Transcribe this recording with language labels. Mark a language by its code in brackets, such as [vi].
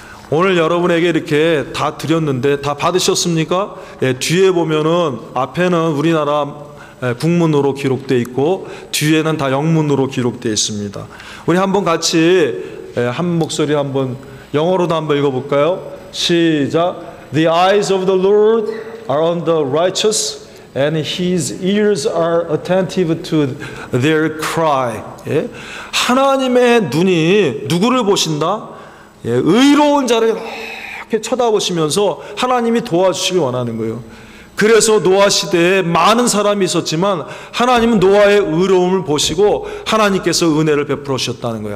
[ko] 오늘 여러분에게 이렇게 다 드렸는데 다 받으셨습니까? 예, 뒤에 보면은 앞에는 우리나라 국문으로 기록되어 있고 뒤에는 다 영문으로 기록되어 있습니다. 우리 한번 같이 한 목소리 한번 영어로도 한번 읽어볼까요? 시작. [en] The eyes of the Lord are on the righteous and His ears are attentive to their cry. [ko] 예? 하나님의 눈이 누구를 보신다? 예, 의로운 자를 이렇게 쳐다보시면서 하나님이 도와주시길 원하는 거예요. 그래서 노아 시대에 많은 사람이 있었지만 하나님은 노아의 의로움을 보시고 하나님께서 은혜를 베풀어 주셨다는 거예요.